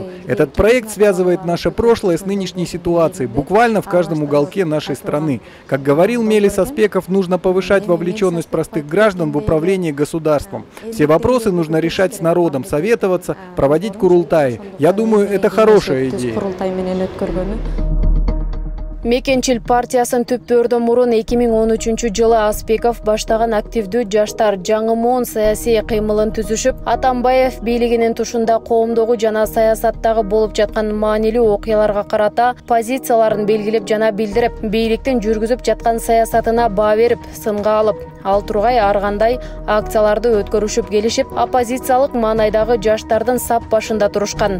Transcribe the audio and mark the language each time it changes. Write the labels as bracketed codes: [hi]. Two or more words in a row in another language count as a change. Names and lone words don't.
[ru] Этот проект связывает наше прошлое с нынешней ситуацией, буквально в каждом уголке нашей страны. Как говорил Мелис Аспеков, нужно повышать вовлеченность простых граждан в управление государством. Все вопросы нужно решать с народом, советоваться, проводить курултаи. Я думаю, это хорошая идея. [ky] Мекенчил партиясын түптөрдөн мурун 2013-жылы Аспеков баштаган активдүү жаштар жаңы моон саясий кыймылын түзүшүп, Атамбаев бийлигинин тушунда коомдогу жана саясаттагы болуп жаткан маанилүү окуяларга карата позицияларын белгилеп жана билдирип, бийликтин жүргүзүп жаткан саясатына баа берип, сынга алып, ал тургай ар кандай акцияларды өткөрүшүп келишип, оппозициялык маанайдагы жаштардын сап башында турушкан.